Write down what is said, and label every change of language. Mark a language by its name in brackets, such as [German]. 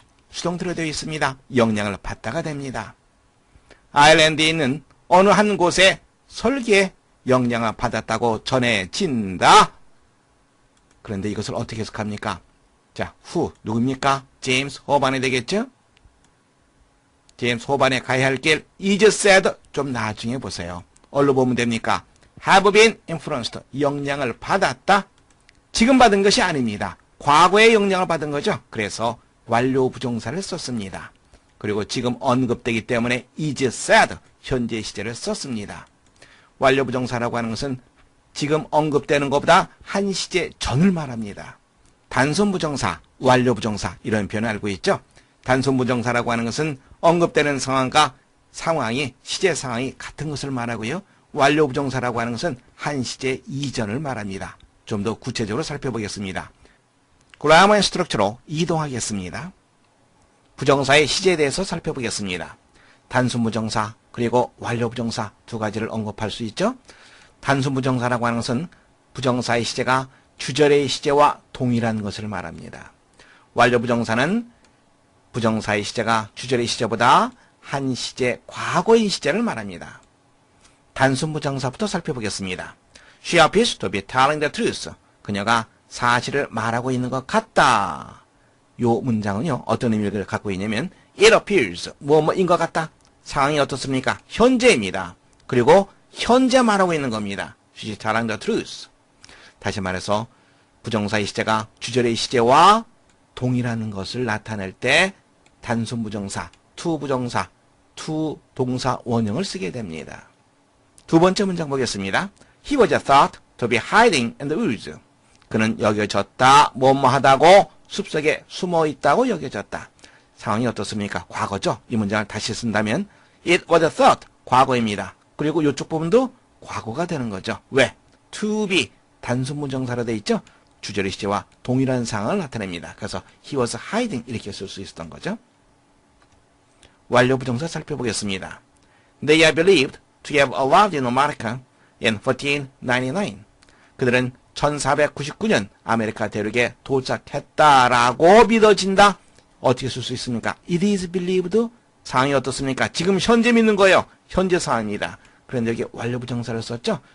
[Korean] 수동태로 되어 있습니다. 영향을 받다가 됩니다. 아일랜드에 있는 어느 한 곳에 설계에 영향을 받았다고 전해진다. 그런데 이것을 어떻게 해석합니까? 자, who 누굽니까? 제임스 호반이 되겠죠? 제임스 호반에 가야 할 길 [English] is said [Korean] 좀 나중에 보세요. 얼로 보면 됩니까? [English] have been influenced [Korean] 영향을 받았다. 지금 받은 것이 아닙니다. 과거에 영향을 받은 거죠. 그래서 완료 부정사를 썼습니다. 그리고 지금 언급되기 때문에 [English] is said [Korean] 현재 시제를 썼습니다. 완료 부정사라고 하는 것은 지금 언급되는 것보다 한 시제 전을 말합니다. 단순 부정사, 완료 부정사 이런 표현을 알고 있죠. 단순 부정사라고 하는 것은 언급되는 상황과 상황이 시제 상황이 같은 것을 말하고요. 완료 부정사라고 하는 것은 한 시제 이전을 말합니다. 좀 더 구체적으로 살펴보겠습니다. 그라머 앤 스트럭처로 이동하겠습니다. 부정사의 시제에 대해서 살펴보겠습니다. 단순 부정사 그리고 완료 부정사 두 가지를 언급할 수 있죠. 단순 부정사라고 하는 것은 부정사의 시제가 주절의 시제와 동일한 것을 말합니다. 완료 부정사는 부정사의 시제가 주절의 시제보다 한 시제 과거의 시제를 말합니다. 단순 부정사부터 살펴보겠습니다. [English] She appears to be telling the truth. [Korean] 그녀가 사실을 말하고 있는 것 같다. 요 문장은요, 어떤 의미를 갖고 있냐면 [English] It appears, [Korean] 뭐뭐인 것 같다. 상황이 어떻습니까? 현재입니다. 그리고 현재 말하고 있는 겁니다. [English] She's telling the truth. [Korean] 다시 말해서 부정사의 시제가 주절의 시제와 동일한 것을 나타낼 때 단순 부정사, to 부정사, to 동사 원형을 쓰게 됩니다. 두 번째 문장 보겠습니다. [English] He was thought to be hiding in the woods. [Korean] 그는 여겨졌다, 뭐뭐하다고 숲속에 숨어 있다고 여겨졌다. 상황이 어떻습니까? 과거죠. 이 문장을 다시 쓴다면 [English] It was thought, [Korean] 과거입니다. 그리고 이쪽 부분도 과거가 되는 거죠. 왜? [English] To be, [Korean] 단순 부정사로 되어 있죠. 주절의 시제와 동일한 상황을 나타냅니다. 그래서 [English] he was hiding [Korean] 이렇게 쓸 수 있었던 거죠. 완료 부정사 살펴보겠습니다. [English] They are believed to have arrived in America in 1499. [Korean] 그들은 1499년 아메리카 대륙에 도착했다라고 믿어진다. 어떻게 쓸 수 있습니까? [English] It is believed. [Korean] 상황이 어떻습니까? 지금 현재 믿는 거예요. 현재 상황입니다. 그런데 여기 완료 부정사를 썼죠?